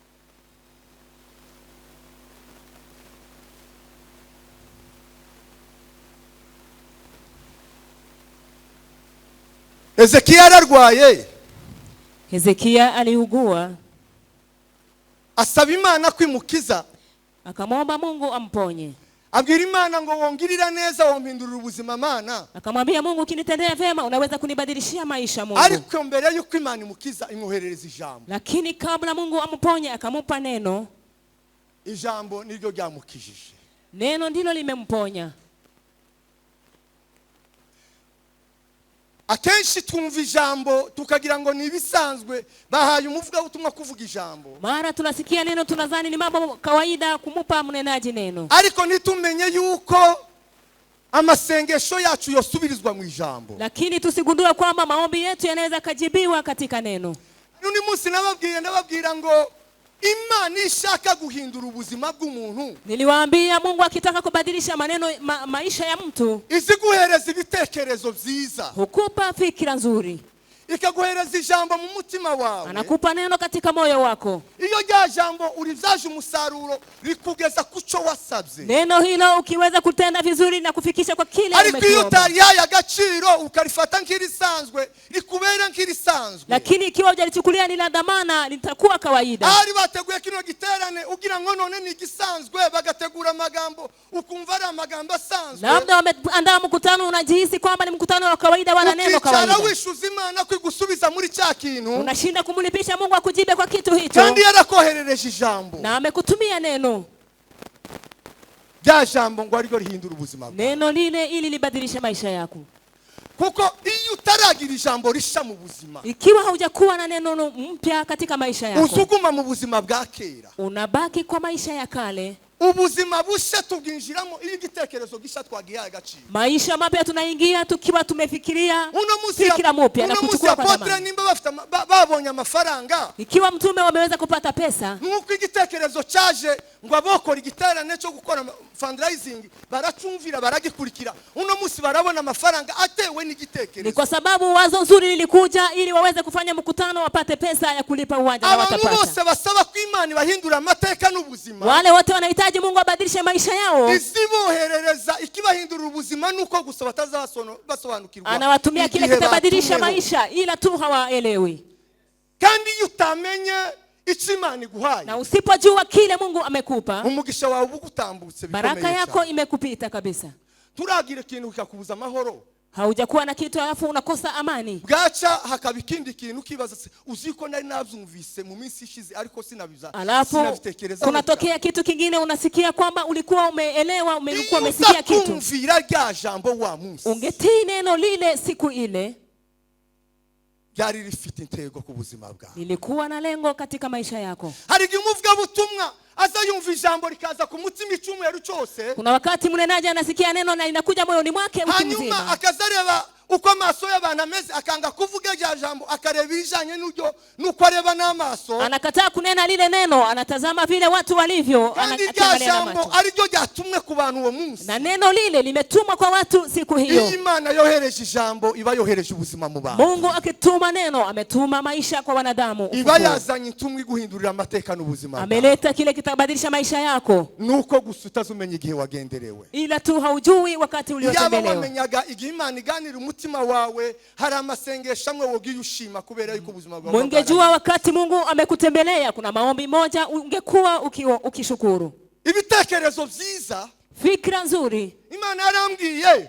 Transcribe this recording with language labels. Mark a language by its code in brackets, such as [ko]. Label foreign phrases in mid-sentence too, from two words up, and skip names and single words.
[rn] Hezekiya ararwaye, [sw] Hezekia aliugua, [rn] asaba Imana kwimukiza, [sw] akamwomba Mungu amponye. [rn] abwira Imana ngo wongirira neza, wompindurira ubuzima Mana. [sw] Akamwambia Mungu, ukinitendea vema unaweza kunibadilishia maisha Mungu. [rn] Ariko mbere yuko Imana imukiza imwoherereza ijambo. [sw] Lakini kabla Mungu amponye akamupa neno. [rn] Ijambo niryo ryamukijije. [sw] Neno ndilo limemponya. [rn] Akenshi twumva ijambo tukagira ngo ni ibisanzwe, bahaye umuvuga utumwa kuvuga ijambo. [sw] Mara tunasikia neno tunadhani ni mambo kawaida kumupa mnenaji neno. [rn] Ariko nitumenye yuko amasengesho yacu yosubirizwa mu ijambo. [sw] Lakini tusigundue kwamba maombi yetu yanaweza kujibiwa katika neno. [rn] Nuni munsi nababwira ngo Imana ishaka guhindura ubuzima bw'umuntu. [sw] Niliwaambia Mungu akitaka kubadilisha maisha ya mtu, [rn] iziguhereza ibitekerezo byiza, [sw] hukupa fikira nzuri, [rn] ikaguhereza ijambo mu mutima wawe, [sw] anakupa neno katika moyo wako. [rn] Iyo rya jambo urivyaje umusaruro rikugeza kuco wasabye. [sw] Neno hilo ukiweza kutenda vizuri na kufikisha kwa kile umekiomba. [rn] Ariko iyo utarihaye agaciro ukarifata nk'irisanzwe rikubera nk'irisanzwe. [sw] Lakini ikiwa hujalichukulia ni la dhamana litakuwa kawaida. [rn] Ari bateguye kino giterane ugira ngo none ni gisanzwe, bagategura amagambo ukumva ari amagambo asanzwe. [sw] Labda wameandaa mkutano unajihisi kwamba ni mkutano wa kawaida wana neno kawaida. [rn] Ukicara wishuza Imana gusubiza muri cya kintu, [sw] unashinda kumulipisha Mungu akujibe kwa kitu hicho. [rn] Kandi yarakoherereje ijambo, [sw] na amekutumia neno. [rn] Rya jambo ngo ariryo rihindura ubuzima bwawe. [sw] Neno lile ili libadilishe maisha yako. [rn] Kuko iyo utaragira ijambo risha mu buzima, [sw] ikiwa haujakuwa na neno mpya katika maisha yako, [rn] usuguma mu buzima bwa kera, [sw] unabaki kwa maisha ya kale. [rn] Ubuzima busha tubwinjiramo iyo igitekerezo gisha twagiye agaciro. [sw] Maisha mapya tunaingia tukiwa tumefikiria fikira mpya na kuchukua kwa dhamana. [rn] Nimba bafite babonye amafaranga, [sw] ikiwa mtume wameweza kupata pesa, [rn] nuko igitekerezo cyaje ngo abokora igiterane cyo gukora fundraising, baracumvira baragikurikira. Uno munsi barabona amafaranga atewe n'igitekerezo. [sw] Ni kwa sababu wazo nzuri lilikuja ili waweze kufanya mkutano wapate pesa ya kulipa uwanja na watapata. [rn] Abantu bose basaba ko Imana bahindura amateka n'ubuzima, [sw] wale wote wanahitaji Mungu abadilishe maisha yao. [rn] Iziboherereza ikibahindura ubuzima nuko gusa batazabasobanukirwa. [sw] Anawatumia kile kitabadilisha maisha ila tu hawaelewi. [rn] Kandi utamenye Imana iguhaye, [sw] na usipojua kile Mungu amekupa, [rn] umugisha wawe ubugutambutse bikomeye. [sw] Baraka yako imekupita kabisa. [rn] Turagira ikintu kikakubuza amahoro, [sw] haujakuwa na kitu alafu unakosa amani. [rn] Bwaca hakaba ikindi kintu kibaza se, uziko nari nabyumvise mu minsi ishize ariko sinabitekereza. [sw] Kunatokea kitu kingine, unasikia kwamba ulikuwa umeelewa, ulikuwa umesikia kitu. [rn] Kumvira rya jambo wa munsi, [sw] ungetii neno lile siku ile, [rn] byari rifite intego ku buzima bwawe, [sw] lilikuwa na lengo katika maisha yako. [rn] Hari umuvuga butumwa aza yumva ijambo rikaza ku mutima icyumweru cyose. [sw] Kuna wakati mnenaji anasikia neno na linakuja moyoni mwake wiki mzima, [rn] hanyuma akazareba uko amaso y'abantu ameze, akanga kuvuga rya jambo, akareba ijanye nuko areba n'amaso, [sw] anakataa kunena lile neno, anatazama vile watu walivyo, anaangalia na macho. [rn] Ariryo ryatumwe ku bantu uwo munsi, [sw] na neno lile limetumwa kwa watu siku hiyo. [rn] Imana yohereje ijambo iba yohereje ubuzima mu bantu. [sw] Mungu akituma neno ametuma maisha kwa wanadamu. [rn] Iba yazanye intumwa guhindurira amateka n'ubuzima. [sw] Ameleta kile kitabadilisha maisha yako. [rn] Nuko gusa utazumenya igihe wagenderewe, [sw] ila tu haujui wakati uliotembelewa. [rn] Yaba wamenyaga igihe Imana iganira umutima wawe, hari amasengesho amwe wogiye ushima kubera yuko ubuzima bwawe. [sw] Ungejua wakati Mungu amekutembelea kuna maombi moja ungekuwa ukishukuru. [rn] Ibitekerezo byiza, [sw] fikra nzuri, [rn] Imana yarambwiye,